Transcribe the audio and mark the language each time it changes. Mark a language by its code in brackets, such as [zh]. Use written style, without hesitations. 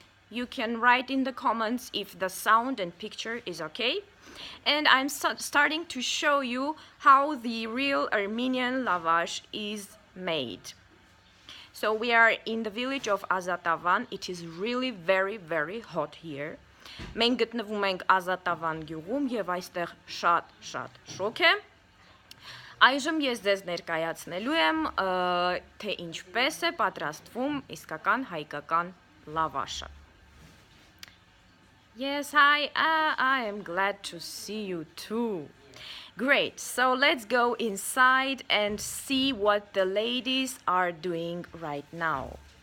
[en] You can write in the comments if the sound and picture is okay. And I'm starting to show you how the real Armenian lavash is made. So we are in the village of Azatavan. It is really very hot here. [hy] Մենք գտնվում ենք Azatavan գյուղում եւ այստեղ շատ շոգ է։ Այժմ ես ձեզ ներկայացնելու եմ թե ինչպես է պատրաստվում իսկական հայկական լավաշը։ [en] Yes, hi, I am glad to see you too. Great, so let's go inside and see what the ladies are doing right now.